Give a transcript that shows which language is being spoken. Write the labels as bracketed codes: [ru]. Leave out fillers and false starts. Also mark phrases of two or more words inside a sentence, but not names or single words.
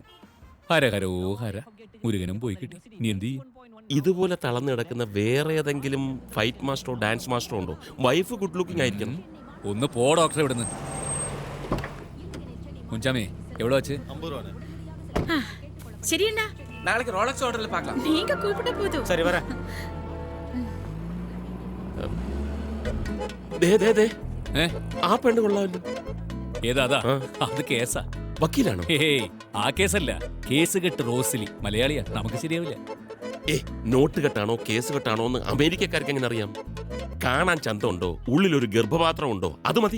[ml] ഹര ഹരോ ഹര, മുരുകനും പോയി കിട്ടി. ഇനി എന്ത് ചെയ്യും? ഇതുപോലെ തളർന്നു കിടക്കുന്ന വേറെ ഏതെങ്കിലും ഫൈറ്റ് മാസ്റ്ററോ ഡാൻസ് മാസ്റ്ററോ ഉണ്ടോ? [en] wife good looking [ml] ആയിരിക്കണം. ഒന്ന് പോ ഡോക്ടറെ ഇവിടുന്ന്. മുൻചാമേ എവിടെ വച്ച്? ശരിയണ്ണാ, [ta] நாளைக்கு ரோலக்ஸ் ஹோட்டல்ல பார்க்கலாம். நீங்க கூப்பிட்ட போதும். சரி வர. [ml] ദേ ദേ ദേ, ഏ ആ പെണ്ണ് കൊള്ളാമല്ലോ. ഏതാ? അതാ ആ. അത് കേസാ. വക്കീലാണോ? ഹേയ്, ആ കേസല്ല. കേസ് കെട്ട് റോസിലി. മലയാളിയാ, നമുക്ക് ശരിയാവില്ല. നോട്ട് കെട്ടാണോ കേസ് കെട്ടാണോ എന്ന് അമേരിക്കക്കാർക്ക് എങ്ങനെ അറിയാം? കാണാൻ ചന്തമുണ്ടോ, ഉള്ളിലൊരു ഗർഭപാത്രം ഉണ്ടോ, അത് മതി.